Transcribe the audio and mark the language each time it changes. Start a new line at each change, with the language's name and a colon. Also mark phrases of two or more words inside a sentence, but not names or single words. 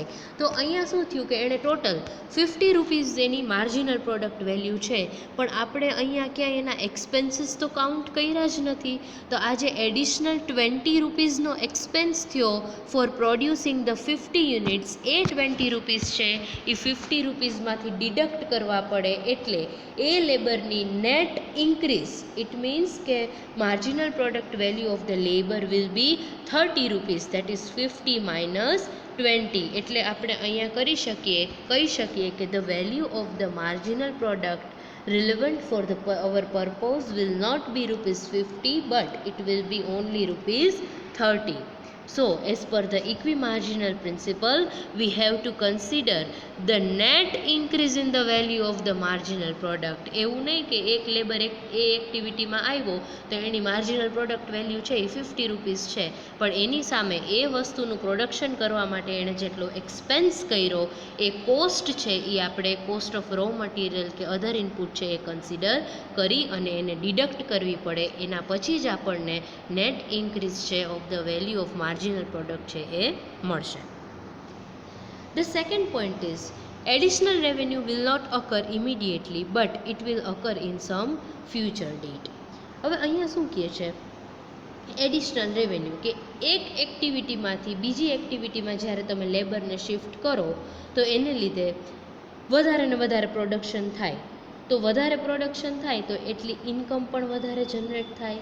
Gujarati: તો અહીંયા શું થયું કે એણે ટોટલ ₹50 એની
English: marginal product value
Gujarati: છે, પણ આપણે અહીંયા ક્યાંય એના એક્સપેન્સીસ તો કાઉન્ટ કર્યા જ નથી. તો આ જે એડિશનલ ₹20નો એક્સપેન્સ થયો
English: for producing the 50 units,
Gujarati: એ ₹20 છે એ ₹50માંથી ડિડક્ટ કરવા પડે, એટલે એ લેબરની
English: net increase, it means
Gujarati: કે
English: marginal product value of the labor will be ₹30, that is 50 minus 20.
Gujarati: એટલે આપણે અહીંયા કહી શકીએ કે
English: the value of the marginal product relevant for our purpose will not be ₹50 but it will be only ₹30. So as per the equimarginal principle we have to consider the net increase in the value of the marginal product.
Gujarati: એવું નહીં કે એક લેબર એ એક્ટિવિટીમાં આવ્યો તો એની
English: marginal product value
Gujarati: છે એ ₹50 છે, પણ એની સામે એ વસ્તુનું પ્રોડક્શન કરવા માટે એણે જેટલો એક્સપેન્સ કર્યો એ કોસ્ટ છે એ આપણે
English: cost of raw material
Gujarati: કે
English: other input
Gujarati: છે એ કન્સિડર કરી અને એને ડિડક્ટ કરવી પડે. એના પછી જ આપણને
English: net increase
Gujarati: છે
English: of the value of marginal product
Gujarati: છે એ મળશે.
English: The second point is additional revenue will not occur immediately but it will occur in some future date.
Gujarati: હવે અહીંયા શું કહે છે,
English: additional revenue
Gujarati: કે એક એક્ટિવિટીમાંથી બીજી એક્ટિવિટીમાં જ્યારે તમે લેબરને શિફ્ટ કરો તો એને લીધે વધારે ને વધારે પ્રોડક્શન થાય, તો વધારે પ્રોડક્શન થાય તો એટલી ઇન્કમ પણ વધારે જનરેટ થાય.